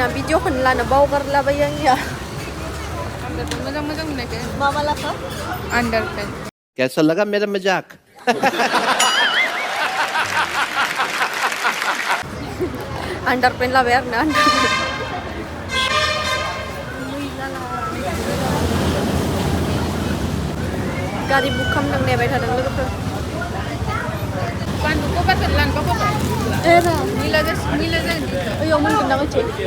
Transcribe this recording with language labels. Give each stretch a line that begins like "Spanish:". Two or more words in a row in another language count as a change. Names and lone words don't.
Bodo: भिडिअखौनो लानो बावगारलाबायो आंनिया मोजां मोजां नुनायखाय मा लाखा आन्डारपेन
Hindi: कैसा लगा मेरा मजाक
Bodo: आन्डारपेन लाबाय आरोना गारि बुक खालामदों नेबाय थादों लोगोफोर गानदुखौ बाजार लानबा फैबाय एरा मिला जायो ओयाव मोनगोन ना बायदि